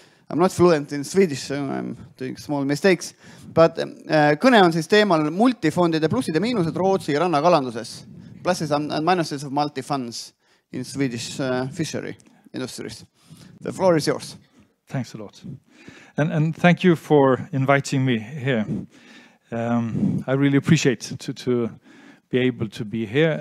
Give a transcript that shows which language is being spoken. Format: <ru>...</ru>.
<en>I'm not fluent in Swedish, so I'm doing small mistakes. But</en> <et>kõne on siis teemal multifondide plussid ja miinused Rootsi rannakalanduses.</et> <en>Pluses and minuses of multifunds in Swedish fishery industries. The floor is yours. Thanks a lot. And thank you for inviting me here. I really appreciate to be able to be here.</en>